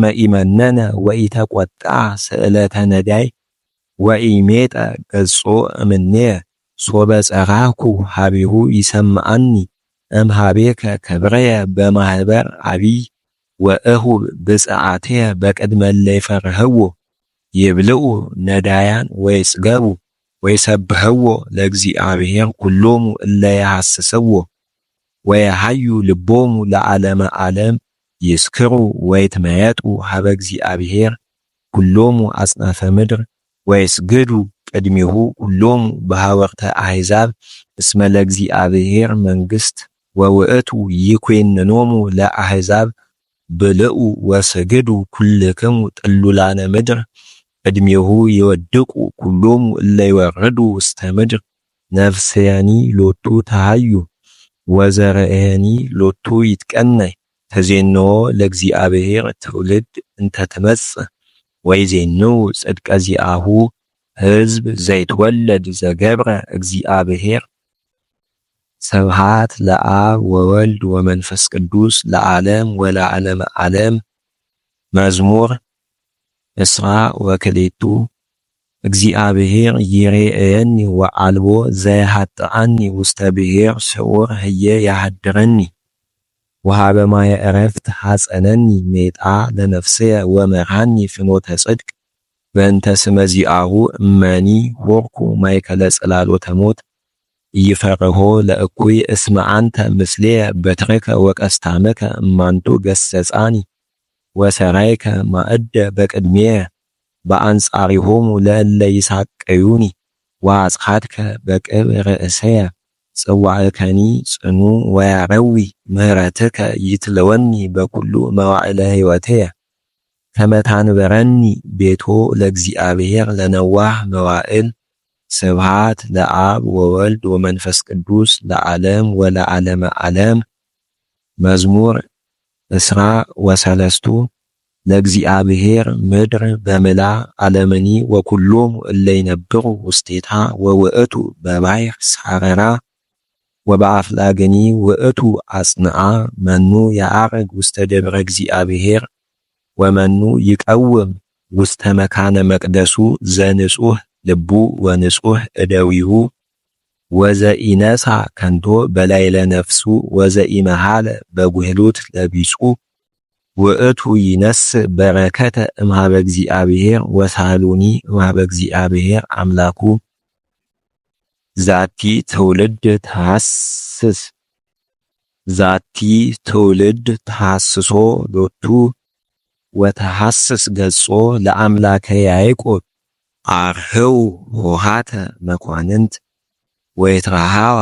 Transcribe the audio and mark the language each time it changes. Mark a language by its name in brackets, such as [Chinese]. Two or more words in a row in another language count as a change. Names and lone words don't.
[Geez] ኢመነነ ወኢተቈጥዐ ስእለተ ነዳይ ወኢሜጠ ገጾ እምኔየ ሶበ ጸራህኩ ሀቢሁ ይሰምዐኒ እምኀቤከ ክብርየ በማኅበር አቢይ ወእሁብ ብፅዓትየ በቅድመ እለ ይፈርህዎ ይብልዑ ነዳያን ወይጽገቡ ወይሰብህዎ ለእግዚአብሔር ኩሎሙ እለ ይሐስስዎ ወየሐዩ ልቦሙ ለዓለመ ዓለም ይስክሩ ወይትመየጡ ሀበ እግዚአብሔር ኩሎሙ አጽናፈ ምድር ወይስግዱ ቅድሚሁ ኩሎሙ በሐወርተ አሕዛብ እስመ ለእግዚአብሔር መንግሥት ወውእቱ ይኰንኖሙ ለአሕዛብ ብልዑ ወስግዱ ኩልክሙ ጥሉላነ ምድር ቅድሚሁ ይወድቁ ኩሎሙ እለ ይወርዱ ውስተ ምድር ነፍስየኒ ሎቱ ተሃዩ ወዘርእየኒ ሎቱ ይትቀነይ ተዜንዎ ለእግዚአብሔር ትውልድ እንተ ትመጽእ ወይዜንው ጽድቀ ዚአሁ ሕዝብ ዘይትወለድ ዘገብረ እግዚአብሔር። ስብሐት ለአብ ወወልድ ወመንፈስ ቅዱስ ለዓለም ወለዓለመ ዓለም። መዝሙር እስራ ወክልኤቱ እግዚአብሔር ይሬእየኒ ወአልቦ ዘይሃጥአኒ ውስተ ብሔር ስዑር ህየ ያሃድረኒ ወሀበ ማየ ዕረፍት ሐጸነኒ ሜጣ ለነፍስየ ወመርሐኒ ፍኖተ ጽድቅ በእንተ ስመ ዚአሁ እመኒ ሆርኩ ማእከለ ጽላሎተ ሞት ኢይፈርሆ ለእኩይ እስመ አንተ ምስሌየ በትርከ ወቀስታምከ እማንቱ ገሰጻኒ ወሰራይከ ማእደ በቅድሜየ በአንጻሪሆሙ ለእለ ይሳቀዩኒ ወአጽሐትከ በቅብ ርእሰየ ጽዋዕከኒ ጽኑ ወያረዊ ምህረትከ ይትለወኒ በኩሉ መዋዕለ ሕይወትየ ከመታንበረኒ ቤቶ ለእግዚአብሔር ለነዋህ መዋዕል ስብሃት ለአብ ወወልድ ወመንፈስ ቅዱስ ለዓለም ወለዓለመ ዓለም። መዝሙር እስራ ወሰለስቱ ለእግዚአብሔር ምድር በምላ ዓለምኒ ወኩሎም እለ ይነብሩ ውስቴታ ወውእቱ በባሕር ሣረራ ወበአፍላገኒ ውእቱ አጽንዓ። መኑ ያዕርግ ውስተ ደብረ እግዚአብሔር ወመኑ ይቀውም ውስተ መካነ መቅደሱ ዘንጹህ ልቡ ወንጹህ እደዊሁ ወዘኢነሳ ከንቶ በላዕለ ነፍሱ ወዘኢመሃለ በጉህሉት ለቢጹ ውእቱ ይነስእ በረከተ እምኀበ እግዚአብሔር ወሳሉኒ እምኀበ እግዚአብሔር አምላኩ። ዛቲ ትውልድ ተሐስስ ዛቲ ትውልድ ተሐስሶ ሎቱ ወተሐስስ ገጾ ለአምላከ ያዕቆብ። አርህው ኆኃተ መኳንንት ወይትረኃዋ